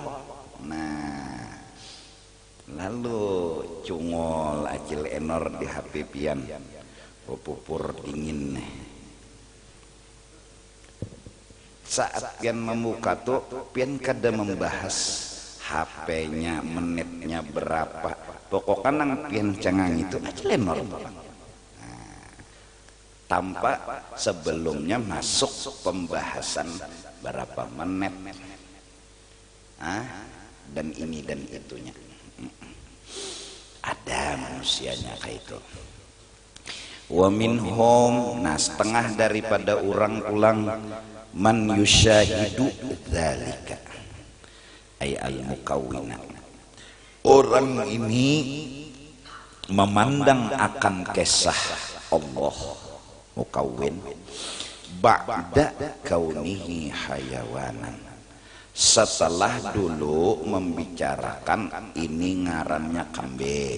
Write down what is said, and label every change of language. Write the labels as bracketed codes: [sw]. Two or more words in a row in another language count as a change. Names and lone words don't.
[bjn] Nah lalu cungol Aci Lenor di HP pian, pupur dingin nih. Saat pian membuka tuh pian kada membahas HP-nya, menitnya berapa, pokoknya nang pian cengang itu Aci Lenor. [id] Nah, tanpa sebelumnya masuk pembahasan berapa menit, dan ini dan itunya. [bjn] Ada manusianya kayak itu. [ar] ومنهم, [bjn] nah setengah daripada orang ulang, [ar] من يشاهد ذلك أي المكوِّن, [bjn] orang ini memandang akan kisah Allah [ar] مكوِّن بعد كونه حيوانا, [bjn] setelah dulu membicarakan ini ngarannya kambing.